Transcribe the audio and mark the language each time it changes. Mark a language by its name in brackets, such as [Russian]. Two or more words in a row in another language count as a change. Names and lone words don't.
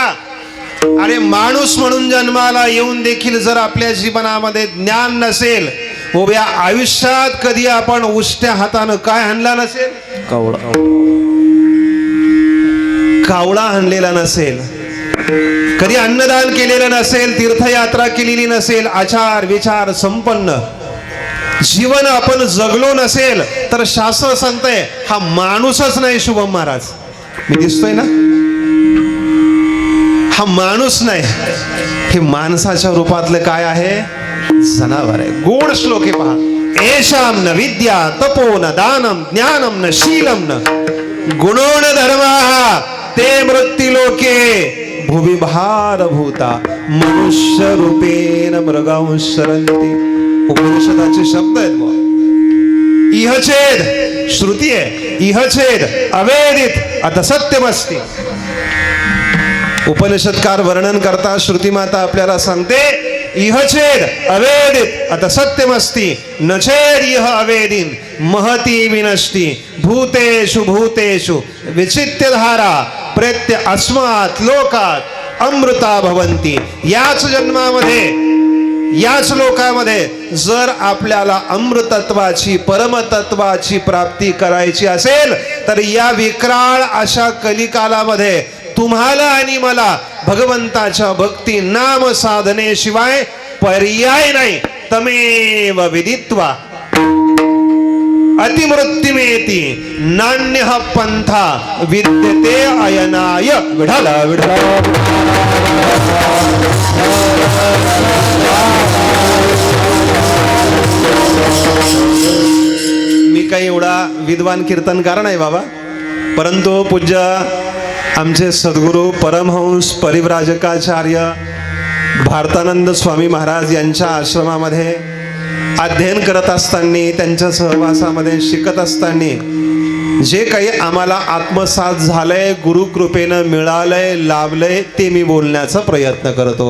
[Marathi] अरे माणूस म्हणून जन्माला येऊन देखील जर आपल्या जीवनामध्ये ज्ञान नसेल, उभ्या आयुष्यात कधी आपण उष्ट्या हातानं काय हाणला नसेल, कावळा हाणलेला नसेल, कधी अन्नदान केलेलं नसेल, तीर्थयात्रा केलेली नसेल, आचार विचार संपन्न जीवन आपण जगलो नसेल, तर शास्त्र सांगतंय हा माणूसच नाही. शुभम महाराज, मी दिसतोय ना, हा माणूस नाही, हे माणसाच्या रूपातलं काय आहे, जनावर आहे. गोड श्लोक आहे पहा. [Sanskrit] एषाम न विद्या तपो न दानम ज्ञानम न शीलम न गुणो न धर्मः ते मृत्युलोके भुवि भारभूता मनुष्य रूपेण मृगांशरन्ति. [Marathi] उपनिषदाचे शब्द आहेत बुवा. इहचेद श्रुती आहे, [Sanskrit] इहचेद अवेदित अथ सत्यमस्ति. [Marathi] उपनिषदकार वर्णन करता श्रुती माता आपल्याला सांगते, [Sanskrit] इहचेद अवेदित अथ सत्यमस्ति न चेद इह अवेदिन महती विनष्टि भूतेषु भूतेषु विचित्य धारा प्रत्य अस्मात् लोकात अमृता भवन्ति. [Marathi] याच जन्मामध्ये, याच लोकामध्ये जर आपल्याला अमृतत्वाची, परमतत्वाची प्राप्ती करायची असेल, तर या विक्राळ अशा कलिकालामध्ये तुम्हाला आणि मला भगवंताच्या भक्ती नाम साधनेशिवाय पर्याय नाही. [Sanskrit] तमेव विदित्वा अतिमृत्युमेति नान्यः पंथा विद्यते अयनाय. [Marathi] विढाला विढाला मी काही एवढा विद्वान कीर्तनकार नाही बाबा, परंतु पूज्य आमचे सद्गुरू परमहंस परिव्राजकाचार्य भारतानंद स्वामी महाराज यांच्या आश्रमामध्ये अध्ययन करत असताना, त्यांच्या सहवासामध्ये शिकत असताना जे काही आम्हाला आत्मसात झालंय, गुरुकृपेनं मिळालंय, लाभलंय, ते मी बोलण्याचा प्रयत्न करतो.